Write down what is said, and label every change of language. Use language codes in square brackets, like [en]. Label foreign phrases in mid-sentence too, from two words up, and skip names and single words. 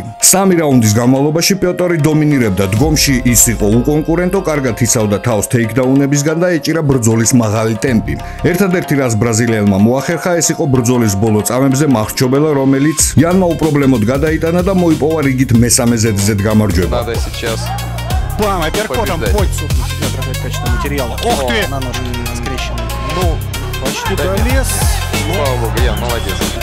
[ka] 3 რაუნდის განმავლობაში პიოტრი დომინირებდა დგომში. ის იყო უკონკურენტო, კარგად იცავდა თავს თეიქდაუნებისგან და ეჭირა ბრძოლის მაღალი ტემპი. ერთადერთი რაც ბრაზილიელმა მოახერხა, ეს იყო ბრძოლის ბოლო წამებზე მახრჩობელა, რომელიც იანმა უპრობლემოდ გადაიტანა და მოიპოვა რიგით მესამე ზედიზედ გამარჯვება. [ru] Бам, апперкотом хоть, собственно, отражает качество материала. Ох ты! На ножки скрещены. Ну, почти долез. Слава богу, Ян, молодец.